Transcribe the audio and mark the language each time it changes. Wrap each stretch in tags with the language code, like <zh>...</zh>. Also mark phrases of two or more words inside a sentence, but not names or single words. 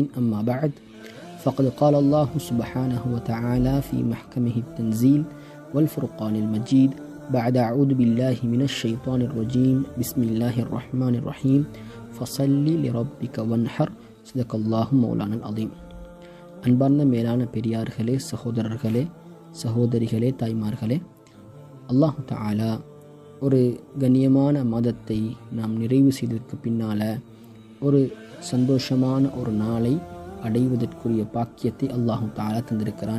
<ar>أما بعد، فقد قال الله سبحانه وتعالى في محكمه التنزيل والفرقان المجيد بعد أعوذ بالله من الشيطان الرجيم بسم الله الرحمن الرحيم فصل لربك وانحر صدق الله مولانا العظيم.</ar> <ta>அன்பார்ந்த மேலான பெரியார்களே, சகோதரர்களே, சகோதரிகளே, தாய்மார்களே,</ta> <ar>الله تعالى</ar> <ta>ஒரு கண்ணியமான மாதத்தை நாம் நிறைவு செய்ததற்கு பின்னால் ஒரு சந்தோஷமான ஒரு நாளை அடைவதற்குரிய பாக்கியத்தை</ta> <ar>الله تعالى</ar> <ta>தந்திருக்கிறான்.</ta>